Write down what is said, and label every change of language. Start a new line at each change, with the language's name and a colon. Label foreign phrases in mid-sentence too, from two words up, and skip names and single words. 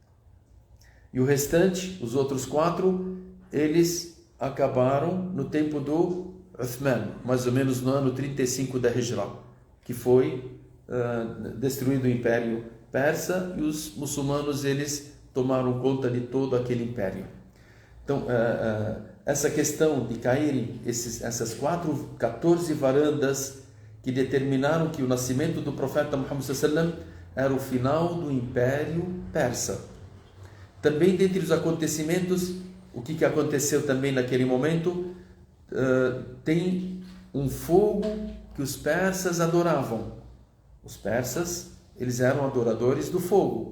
Portuguese: E o restante, os outros 4, eles acabaram no tempo do Uthman, mais ou menos no ano 35 da Hijra, que foi destruído o Império Persa, e os muçulmanos, eles tomaram conta de todo aquele império. Então, essa questão de caírem essas 14 varandas que determinaram que o nascimento do profeta Muhammad
Arabic: صلى الله عليه وسلم
Portuguese: era o final do Império Persa. Também, dentre os acontecimentos, o que aconteceu também naquele momento, tem um fogo que os persas adoravam. Os persas, eles eram adoradores do fogo.